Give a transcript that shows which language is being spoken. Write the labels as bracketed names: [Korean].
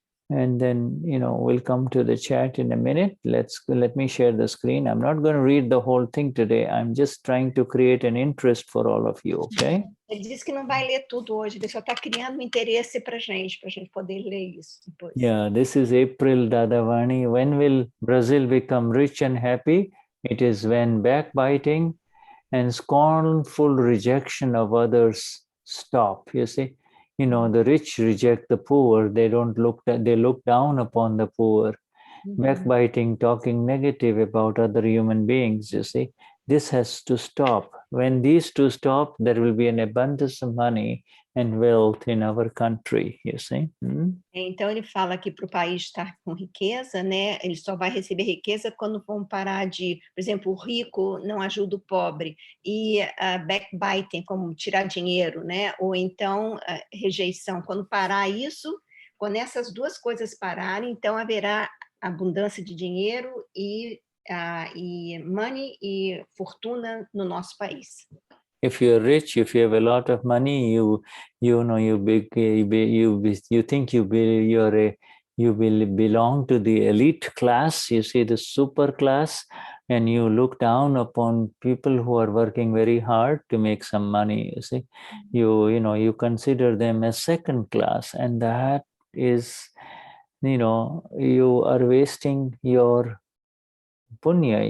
[English] And then, you know, we'll come to the chat in a minute. Let me share the screen. I'm not going to read the whole thing today. I'm just trying to create an interest for all of you, okay? [Portuguese] Ele disse que não vai ler tudo hoje, ele só está criando um interesse para a gente poder ler isso depois. [English] Yeah, this is April Dadavani. When will Brazil become rich and happy? It is when backbiting and scornful rejection of others stop. You see, you know, the rich reject the poor. They look down upon the poor. Backbiting, talking negative about other human beings, you see, this has to stop. When these two stop, there will be an abundance of money and wealth in our country, you see. [Portuguese] Então ele fala que para o país estar com riqueza, né, ele só vai receber riqueza quando vão parar de, por exemplo, o rico não ajuda o pobre, e backbiting, como tirar dinheiro, né, ou então rejeição. Quando parar isso, quando essas duas coisas pararem, então haverá abundância de dinheiro e money e fortuna no nosso país. [English] If you're rich, if you have a lot of money, you think you will belong to the elite class. You see, the super class, and you look down upon people who are working very hard to make some money. You see, you consider them as second class, and that is, you are wasting your punya.